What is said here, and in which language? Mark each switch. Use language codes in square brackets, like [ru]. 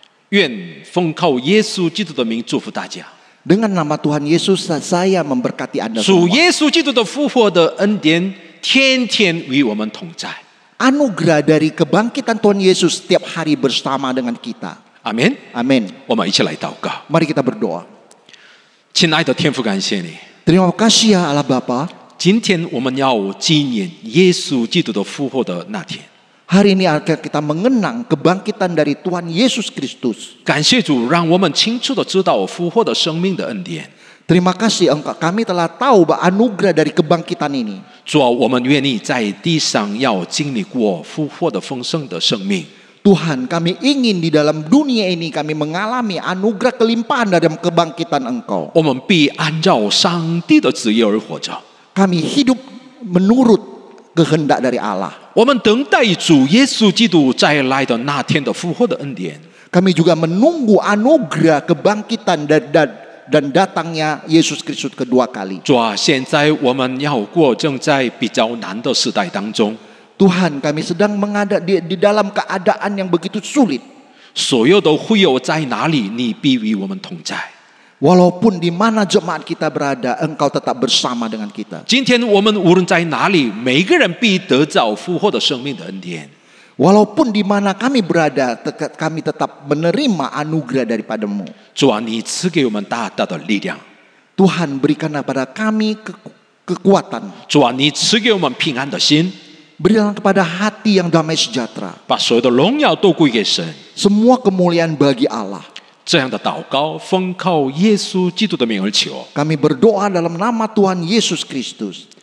[zh] 愿奉靠耶稣基督的名祝福大家。 [id] Dengan nama Tuhan Yesus saya memberkati Anda [zh] 主 [id] semua. [zh] 耶稣基督的复活的恩典，天天与我们同在。 [id] Anugerah dari kebangkitan Tuhan Yesus setiap hari bersama dengan kita. [zh] 阿门。 [id] Amin. [zh] 我们一起来祷告。 [id] Mari kita berdoa. [zh] 亲爱的天父，感谢你。 [id] Terima kasih ya Allah Bapa. [zh] 今天我们要纪念耶稣基督的复活的那天。 [id] Hari ini akan kita mengenang kebangkitan dari Tuhan Yesus Kristus. [zh] 感谢主，让我们清楚的知道复活的生命的恩典。 [id] Terima kasih kami telah tahu bahwa anugerah dari kebangkitan ini. [zh] 主啊，我们愿意在地上要经历过复活的丰盛的生命。 [id] Tuhan, kami ingin di dalam dunia ini kami mengalami anugerah kelimpahan dalam kebangkitan Engkau. [zh] 我们必按照上帝的旨意而活着。 [id] Kami hidup menurut kehendak dari Allah. [zh] 我们等待主耶稣基督再来的那天的复活的恩典。 [id] Kami juga menunggu anugerah kebangkitan dan datangnya Yesus Kristus kedua kali. [zh] 主啊，现在我们要过正在比较难的时代当中， [id] Tuhan, kami sedang di dalam keadaan yang begitu sulit. [zh] 所有的会友在哪里，你必与我们同在。 [id] Walaupun di mana jemaat kita berada, Engkau tetap bersama dengan kita. [zh] 今天我们无论在哪里，每个人必得着复活的生命的恩典。 [id] Walaupun di mana kami berada, kami tetap menerima anugerah daripadamu. [zh] 主啊，你赐给我们大大的力量。 [id] Tuhan, berikan kepada kami kekuatan. [zh] 主啊，你赐给我们平安的心， [id] Berilah kepada hati yang damai sejahtera. [zh] 把所有的荣耀都归给神。 [id] Semua kemuliaan bagi Allah. [zh] 这样的祷告，奉靠耶稣基督的名而求。 [id] Kami berdoa dalam nama Tuhan Yesus Kristus.